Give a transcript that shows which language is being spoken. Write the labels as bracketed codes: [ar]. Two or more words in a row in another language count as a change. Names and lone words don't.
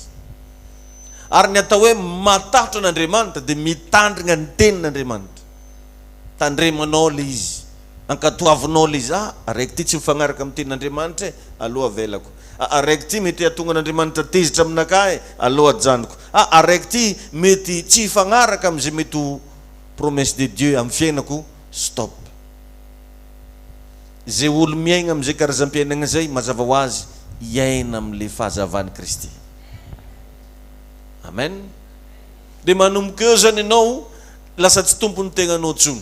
[mg] Ary ny atao hoe matahotra n'Andriamanitra dia mitandrina ny tenin'Andriamanitra. Tandremanao le izy, ankatoavinao le izy. Araiky ty tsy mifagnaraka amin'ny tenin'Andriamanitra aloha avelako. Araiky ty mety atonga n'Andriamanitra tezitra aminakahy aloha ajanoko. Araiky ty mety tsy hifagnaraka amin'izay mety ho [fr] promesse de Dieu [mg] amin'ny fiainako, stop. Zay olo miaigna amin'izay karazam-piainana zay mazava ho azy iaina amin'le fahazavan'i Kristy. Amen. Dia manomboka eo zany ianao lasa tsy tompony tegnanao tsony.